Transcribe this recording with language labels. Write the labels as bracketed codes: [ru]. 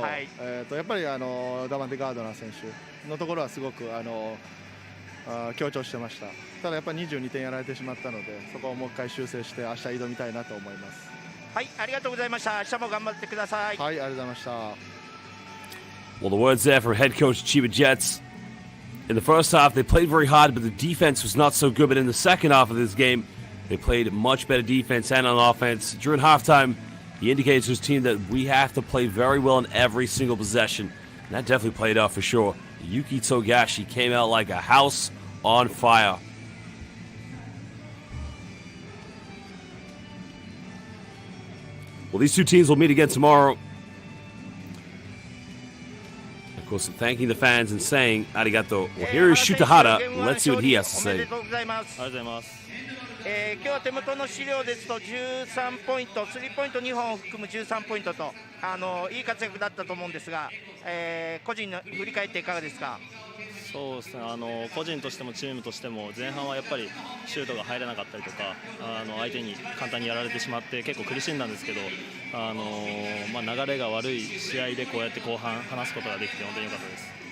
[ja] はい、やっぱりダバンテ・ガードナー選手のところはすごく強調してました。ただやっぱり22点やられてしまったので、そこをもう一回修正して明日挑みたいなと思います。はい、ありがとうございました。明日も頑張ってください。はい、ありがとうございました。 [en] Well, the words there from head coach Chiba Jets. In the first half, they played very hard, but the defense was not so good. But in the second half of this game, they played much better defense and on offense. During halftime, he indicated to his team that we have to play very well in every single possession. And that definitely played out for sure. Yuki Togashi came out like a house on fire. Well, these two teams will meet again tomorrow. Of course, thanking the fans and saying arigato. Well, here is Shutahara. Let's see what he has to say. [ja] 今日は手元の資料ですと13ポイント、スリーポイント2本を含む13ポイントといい活躍だったと思うんですが、個人の振り返っていかがですか？そうですね、個人としてもチームとしても前半はやっぱりシュートが入らなかったりとか相手に簡単にやられてしまって結構苦しんだんですけど、流れが悪い試合でこうやって後半離すことができて本当に良かったです。